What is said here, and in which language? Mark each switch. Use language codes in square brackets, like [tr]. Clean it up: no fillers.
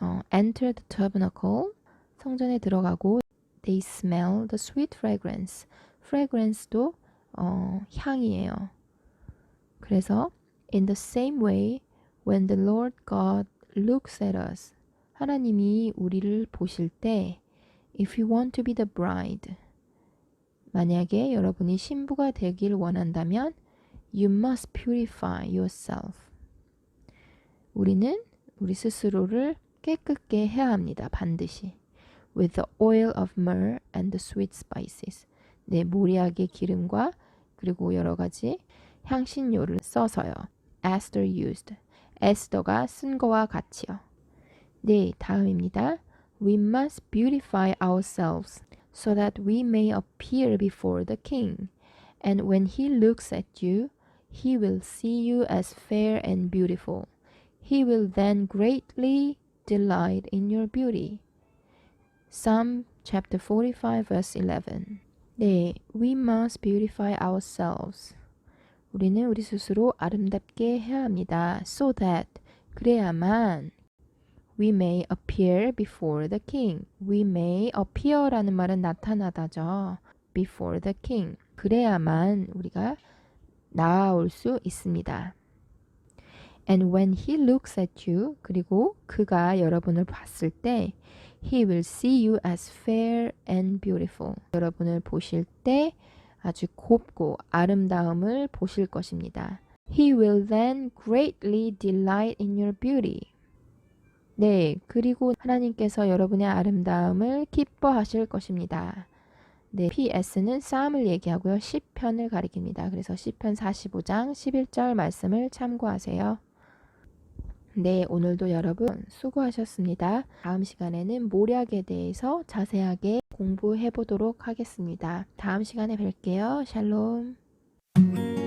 [en] Enter the tabernacle, [ko] 성전에 들어가고 [en] they smell the sweet fragrance. [ko] fragrance도 향이에요. [en] 그래서 in the same way, when the Lord God looks at us, [ko] 하나님이 우리를 보실 때 [en] if you want to be the bride, [ko] 만약에 여러분이 신부가 되길 원한다면 [en] you must purify yourself. [ko] 우리는 우리 스스로를 깨끗게 해야 합니다. 반드시. [en] with the oil of myrrh and the sweet spices. [ko] 네, 모리아의 기름과 그리고 여러 가지 향신료를 써서요. [en] Esther used. [ko] 에스더가 쓴 거와 같이요. 네, 다음입니다. [en] We must beautify ourselves so that we may appear before the king. And when he looks at you, he will see you as fair and beautiful. He will then greatly delight in your beauty. Psalm chapter 45 verse 11. [ko] 네, [en] we must beautify ourselves. [ko] 우리는 우리 스스로 아름답게 해야 합니다. [en] So that, [ko] 그래야만 [en] we may appear before the king. We may appear라는 [ko] 말은 나타나다죠. [en] Before the king. [ko] 그래야만 우리가 나아올 수 있습니다. [en] And when he looks at you, [ko] 그리고 그가 여러분을 봤을 때 [en] he will see you as fair and beautiful. [ko] 여러분을 보실 때 아주 곱고 아름다움을 보실 것입니다. [en] He will then greatly delight in your beauty. [ko] 네, 그리고 하나님께서 여러분의 아름다움을 기뻐하실 것입니다. 네, PS는 쌈을 얘기하고요. 시편을 가리킵니다. 그래서 시편 45장 11절 말씀을 참고하세요. 네, 오늘도 여러분 수고하셨습니다. 다음 시간에는 모략에 대해서 자세하게 공부해 보도록 하겠습니다. 다음 시간에 뵐게요. 샬롬.